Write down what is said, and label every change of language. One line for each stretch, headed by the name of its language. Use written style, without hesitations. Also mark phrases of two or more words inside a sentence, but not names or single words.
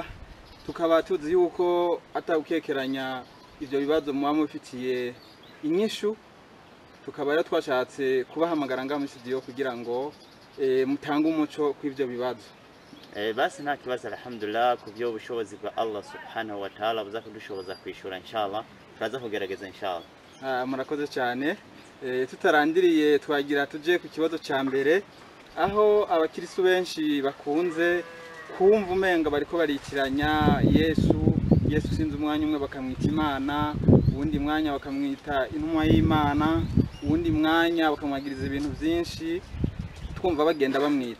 Rundi: Tukaba tuzi yuko atawukekeranya ivyo bibazo muba mufitiye inyishu. Tukaba rero twashatse kubahamagara ngaho muri studio kugira ngo mutange umuco kw'ivyo bibazo. Basi nta kibazo alhamdulillah, ku byo bushobozi bwa
Arabic: الله سبحانه وتعالى
Rundi: buza kudushoboza kwishura inshallah, turaza kugerageza inshallah. Murakoze cyane. Tutarandiriye twagira tuje ku kibazo cya mbere, aho abakirisu benshi bakunze kumva umenga bariko barikiranya Yesu sinzi umwanya umwe bakamwita Imana, uwundi mwanya bakamwita intumwa y'Imana, uwundi mwanya bakamwagiriza ibintu byinshi twumva bagenda bamwita.